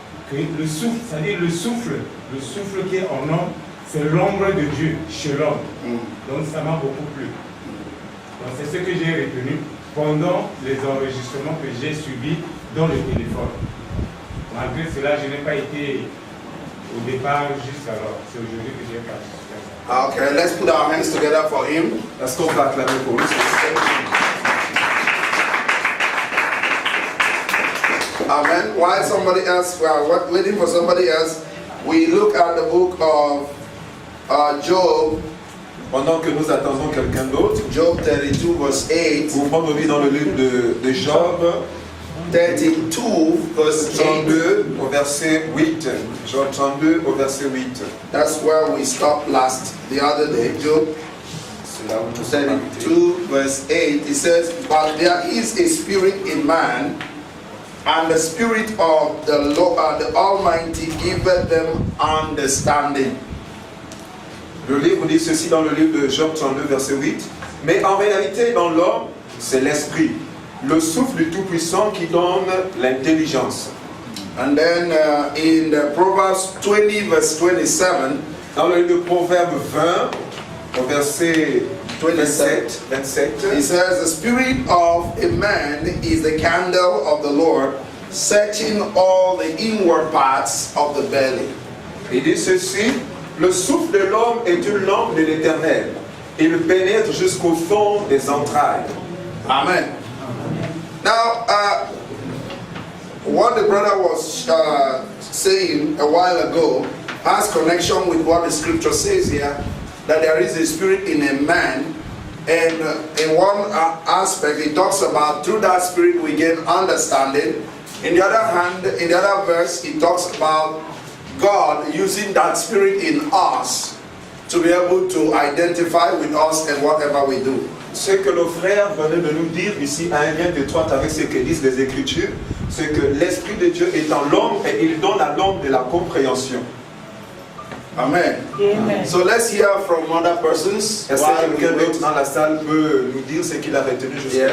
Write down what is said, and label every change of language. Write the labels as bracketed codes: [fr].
[fr] Que le souffle, c'est-à-dire le souffle qui est en homme, c'est l'ombre de Dieu chez l'homme. Donc ça m'a beaucoup plu. Donc c'est ce que j'ai retenu pendant les enregistrements que j'ai suivis dans le téléphone. Malgré cela, je n'ai pas été au départ jusqu'alors. C'est aujourd'hui que j'ai participé à ça. [en] Okay, let's put our hands together for him. [fr] Est-ce qu'on peut acclamer pour lui? Amen. [en] While somebody else, we are waiting for somebody else, we look at the book of Job. [fr] Pendant que nous attendons quelqu'un d'autre, [en] Job 32 verse 8. [fr] vous prenez dans le livre de Job [en] 32 verse 8. [fr] 32 au verset 8. Job 32 au verset 8. [en] That's where we stopped last the other day. Job [fr] C'est là où nous sommes arrêtés. [en] 32 verse 8. It says, "But there is a spirit in man, and the spirit of the Lord, the Almighty, giveth them understanding." [fr] Le livre dit ceci dans le livre de Job 32 verset 8. Mais en réalité, dans l'homme, c'est l'esprit, le souffle du Tout-Puissant qui donne l'intelligence. [en] And then in the Proverbs 20 verse 27, [fr] Dans le livre de Proverbe 20, au verset 27, [en] it says, "The spirit of a man is the candle of the Lord, searching all the inward parts of the belly." [fr] il dit ceci, le souffle de l'homme est une lampe de l'Éternel. Il pénètre jusqu'au fond des entrailles. Amen. [en] Now, what the brother was saying a while ago has connection with what the scripture says here, that there is a spirit in a man, and in one aspect it talks about through that spirit we gain understanding. In the other hand, in the other verse, it talks about God using that spirit in us to be able to identify with us and whatever we do. [fr] Ce que nos frères venaient de nous dire ici a un lien étroit avec ce que disent les Écritures, c'est que l'Esprit de Dieu est en l'homme et il donne à l'homme de la compréhension. Amen. Amen. [en] So let's hear from other persons. [fr] Est-ce [en] while [fr] que [en] we [fr] quelqu'un [en] wait. [fr] d'autre dans la salle peut nous dire ce qu'il a retenu jusqu'à là?